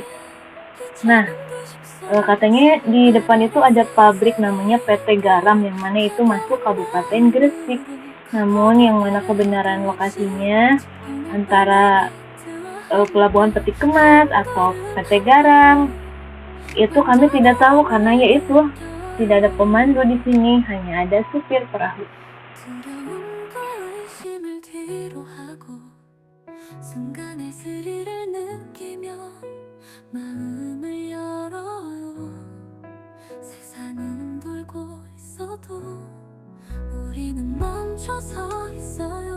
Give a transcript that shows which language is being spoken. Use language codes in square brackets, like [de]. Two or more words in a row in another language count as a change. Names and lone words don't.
[id] Nah, katanya di depan itu ada pabrik namanya PT Garam yang mana itu masuk Kabupaten Gresik. Namun yang mana kebenaran lokasinya antara Pelabuhan Peti Kemas atau PT Garam itu kami tidak tahu karena yaitu tidak ada pemandu di sini, hanya ada supir perahu. [ko] 두려움과 의심을 뒤로하고 순간의 스릴을 느끼며 마음을 열어요. 세상은 돌고 있어도 우리는 멈춰서 있어요.